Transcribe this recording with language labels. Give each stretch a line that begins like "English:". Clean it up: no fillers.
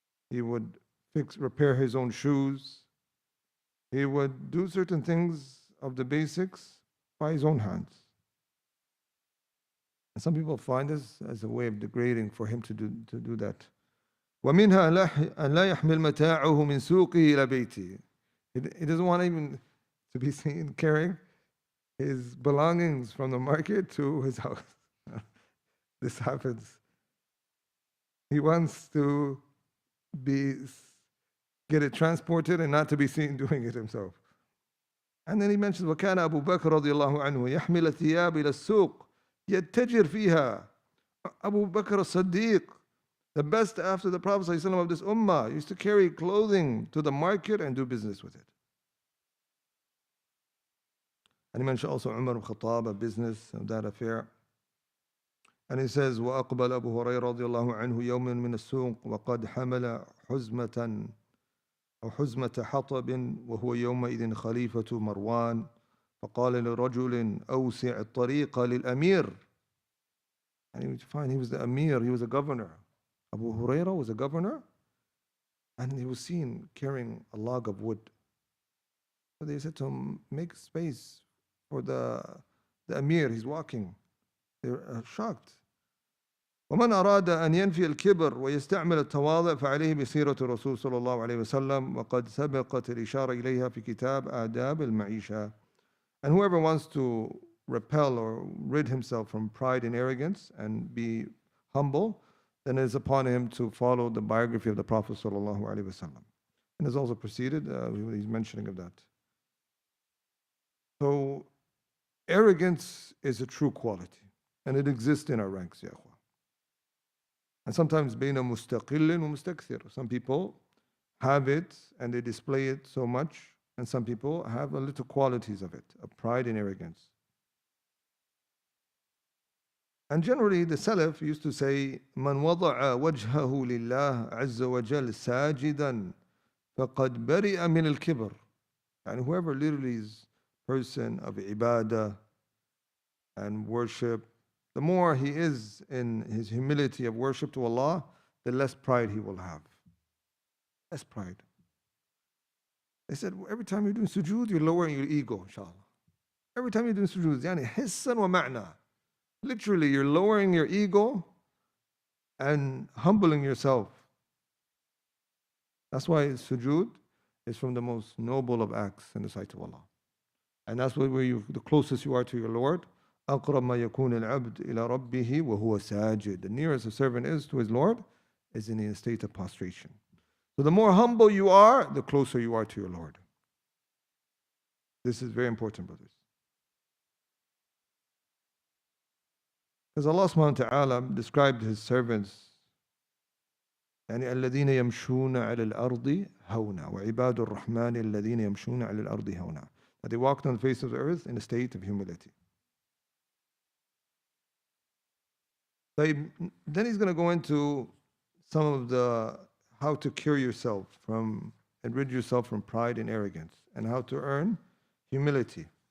English: He would repair his own shoes. He would do certain things of the basics by his own hands. And some people find this as a way of degrading for him to do that.
Arabic: ومنها أن لا يحمل متاعه من سوقه إلى بيته.
English: He doesn't want even to be seen carrying his belongings from the market to his house. This happens. He wants to get it transported and not to be seen doing it himself. And then he mentions
Arabic: وكان أبو بكر رضي الله عنه يحمل الثياب إلى السوق يتجر فيها. Abu Bakr as-Siddiq
English: The best after the Prophet ﷺ of this ummah used to carry clothing to the market and do business with it. And he mentioned also Umar ibn Khattab, a business of that affair. And he says,
Arabic: وأقبل أبو هريرة رضي الله عنه يوما من السوق وقد حمل حزمة أو حزمة حطب وهو يومئذ خليفة مروان فقال لرجل أوسع الطريق للأمير.
English: And you find he was the Amir, he was a governor. Abu Hurairah was a governor, and he was seen carrying a log of wood. So they said to him, make space for the Amir, he's walking. They're shocked.
Arabic: ومن أراد أن ينفي الكبر ويستعمل التواضع فعليه بسيرة الرسول صلى الله عليه وسلم وقد سبقت الإشارة إليها في كتاب آداب المعيشة.
English: And whoever wants to repel or rid himself from pride and arrogance and be humble, then it is upon him to follow the biography of the Prophet sallallahu alaihi wasallam. And it's also preceded, he's mentioning of that. So arrogance is a true quality, and it exists in our ranks, ya akhwa. And sometimes
Arabic: بين مستقل ومستكثر.
English: Some people have it and they display it so much, and some people have a little qualities of it, of pride and arrogance. And generally, the Salaf used to say,
Arabic: من وضع وجهه لله عز وجل ساجدا فقد برئ من الكبر.
English: And whoever literally is a person of ibadah and worship, the more he is in his humility of worship to Allah, the less pride he will have. Less pride. They said, every time you're doing sujood, you're lowering your ego, inshallah. Every time you're doing sujood,
Arabic: يعني حسا ومعنى.
English: Literally, you're lowering your ego and humbling yourself. That's why sujood is from the most noble of acts in the sight of Allah. And that's where the closest you are to your Lord.
Arabic: أقرب ما يكون العبد إلى ربه وهو ساجد.
English: The nearest a servant is to his Lord is in a state of prostration. So the more humble you are, the closer you are to your Lord. This is very important, brothers. Because Allah subhanahu wa ta'ala described his servants,
Arabic: يعني الذين يمشون على الأرض هونا وعباد الرحمن الذين يمشون على الأرض هونا.
English: That they walked on the face of the earth in a state of humility. Then he's going to go into some of the how to cure yourself from and rid yourself from pride and arrogance, and how to earn humility.